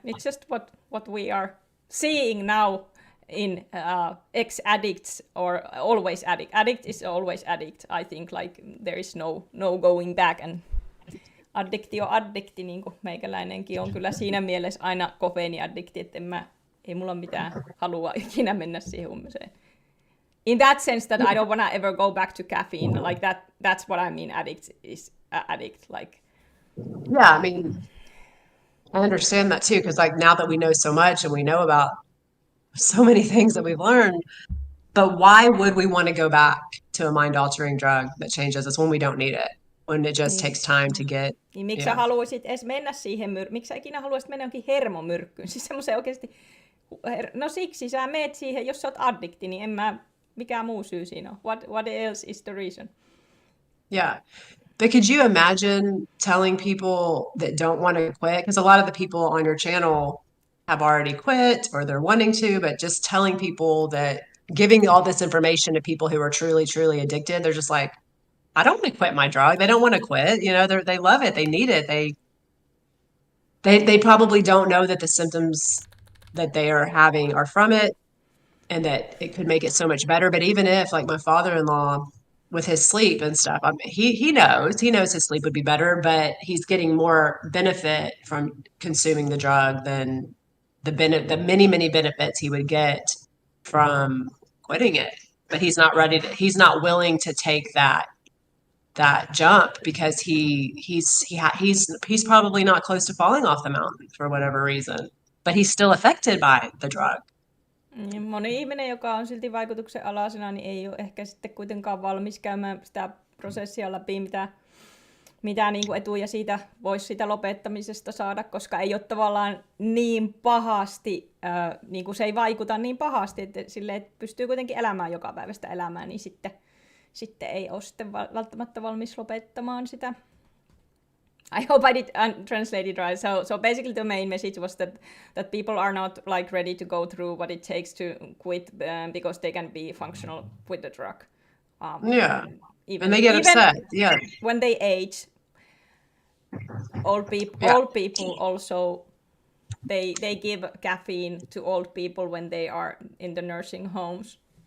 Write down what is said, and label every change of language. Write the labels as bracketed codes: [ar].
[en] It's just what we are seeing now in ex-addicts or always addict. Addict is always addict. I think like there is no going back. [fi] And addikti on addikti, niin kuin meikäläinenkin on kyllä siinä mielessä aina kofeiiniaddikti, että ei mulla mitään halua ikinä mennä siihen huumeeseen. [en] In that sense that I don't want to ever go back to caffeine, like that's what I mean. Addict, like. Yeah, I mean, I understand that too, because like now that we know so much and we know about so many things that we've learned, but why would we want to go back to a mind-altering drug that changes us when we don't need it, when it just takes time to get. [fi] Niin miksi sä haluaisit edes mennä siihen miksi sä ikinä haluaisit mennä jonkin hermomyrkkyyn? Siis semmoiseen oikeasti, no siksi sä meet siihen, jos sä oot addikti, niin mikä muu syy siinä on? [en] What else is the reason? Yeah. But could you imagine telling people that don't want to quit? Because a lot of the people on your channel have already quit or they're wanting to, but just telling people that giving all this information to people who are truly, truly addicted, they're just like, I don't want to quit my drug. They don't want to quit. They love it. They need it. They probably don't know that the symptoms that they are having are from it and that it could make it so much better. But even if, like my father-in-law, with his sleep and stuff, he knows his sleep would be better, but he's getting more benefit from consuming the drug than the many, many benefits he would get from quitting it. But he's not willing to take that jump because he's probably not close to falling off the mountain for whatever reason, but he's still affected by the drug. [fi] Moni ihminen, joka on silti vaikutuksen alaisena, niin ei ole ehkä sitten kuitenkaan valmis käymään sitä prosessia läpi, mitä niin kuin etuja siitä voisi sitä lopettamisesta saada, koska ei ole tavallaan niin pahasti, niin kuin se ei vaikuta niin pahasti, että silleen, että pystyy kuitenkin elämään joka päivästä elämää, niin sitten ei ole sitten välttämättä valmis lopettamaan sitä. [en] I hope I did translate it right. So basically the main message was that people are not like ready to go through what it takes to quit because they can be functional with the drug. And they get upset. Yeah. When they age, old people also they give caffeine to old people when they are in the nursing homes.